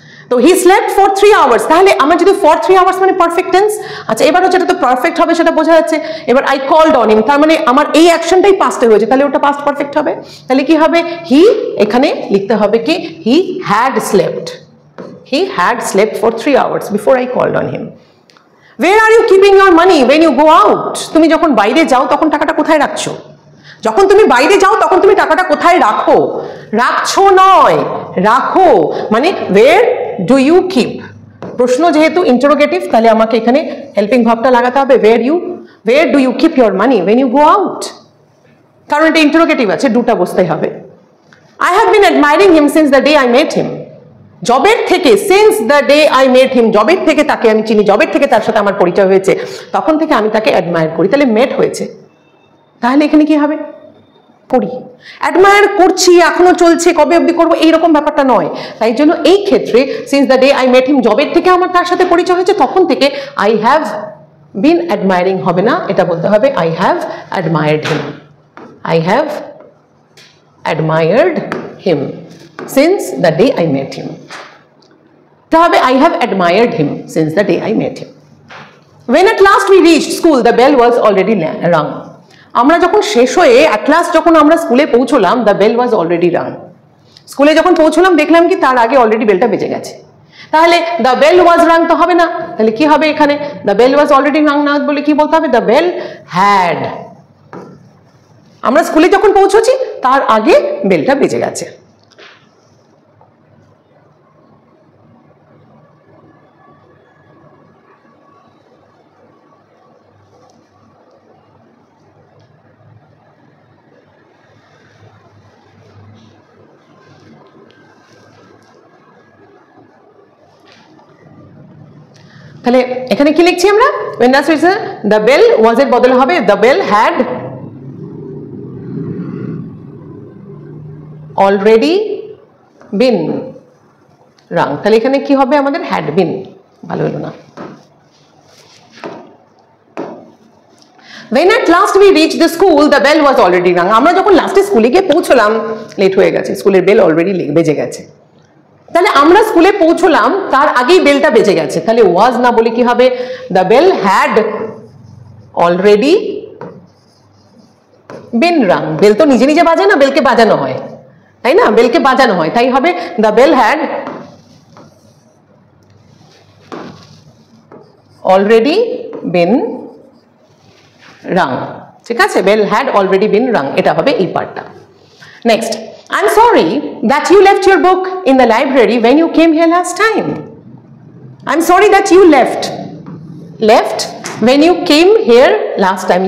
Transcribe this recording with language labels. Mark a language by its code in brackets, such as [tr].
[bn] তো he slept for 3 hours, তাহলে আমার যদি ফর 3 আওয়ার্স মানে পারফেক্ট টেন্স, আচ্ছা এবার হচ্ছে এটা তো পারফেক্ট হবে সেটা বোঝা যাচ্ছে। এবার আই কল্ড অন হিম, তার মানে আমার এই অ্যাকশনটাই পাস্টে হয়েছে, তাহলে ওটা পাস্ট পারফেক্ট হবে। তাহলে কি হবে, [en] he [bn] এখানে লিখতে হবে কি [en] He had slept, he had slept for 3 hours before I called on him. Where are you keeping your money when you go out? [bn] তুমি যখন বাইরে যাও তখন টাকাটা কোথায় রাখছো? যখন তুমি বাইরে যাও তখন তুমি টাকাটা কোথায় রাখো? রাখছো নয়, রাখো মানে [en] where do you keep? [bn] প্রশ্ন যেহেতু ইন্টারোগেটিভ তাহলে আমাকে এখানে হেল্পিং ভার্বটা লাগাতে হবে, [en] where do you keep your money when you go out? [bn] কারণ এটা ইন্টারোগেটিভ আছে, দুটা বসতেই হবে। [en] I have been admiring him since the day I met him. [bn] জবের থেকে, [en] since the day I met him, [bn] জবের থেকে তাকে আমি চিনি, জবের থেকে তার সাথে আমার পরিচয় হয়েছে, তখন থেকে আমি তাকে অ্যাডমায়ার করি। তাহলে মেট হয়েছে, তাহলে এখানে কি হবে? করি। অ্যাডমায়ার করছি, এখনো চলছে, কবে অবধি করবো এইরকম ব্যাপারটা নয়। তাই জন্য এই ক্ষেত্রে [en] since the day I met him, [bn] জবের থেকে আমার তার সাথে পরিচয় হয়েছে, তখন থেকে [en] I have been admiring [bn] হবে না, এটা বলতে হবে [en] I have admired him. I have admired him since the day I met him. [bn] এটা হবে [en] I have admired him since the day I met him. When at last we reached school, the bell was already rung. [bn] আমরা যখন শেষ হয়ে at last যখন আমরা স্কুলে পৌঁছলাম, [en] the bell was already rung. [bn] স্কুলে যখন পৌঁছলাম দেখলাম কি তার আগে অলরেডি বেলটা বেজে গেছে। তাহলে [en] the bell was rung [bn] তো হবে না, তাহলে কি হবে এখানে? [en] the bell was already rung [bn] না বলে কি বলতে হবে? [en] the bell had। [bn] আমরা স্কুলে যখন পৌঁছেছি তার আগে বেলটা বেজে গেছে। তাহলে এখানে কি লিখছি আমরা? [en] when the bell was [bn] এর বদলে হবে [en] the bell had already been rung। [bn] তাহলে এখানে কি হবে আমাদের? [en] had been। [bn] ভালো হলো না। [en] when at last we reached the school, the bell was already rung। [bn] আমরা যখন লাস্টে স্কুলে গিয়ে পৌঁছলাম, লেট হয়ে গেছে, স্কুলের বেল অলরেডি বেজে গেছে। তাহলে আমরা স্কুলে পৌঁছলাম তার আগেই বেলটা বেজে গেছে, তাহলে ওয়াজ না বলে কি হবে? [en] the bell had already been rung। [bn] Bell তো নিজে নিজে বাজে না, বেলকে বাজানো হয়, তাই না? বেলকে বাজানো হয়, তাই হবে [en] the bell had already been rung। [bn] ঠিক আছে, bell [en] had already been rung, [bn] এটা হবে এই পার্টটা। [en] Next, I'm sorry that you left your book in the library when you came here last time. I'm sorry that you left when you came here last time.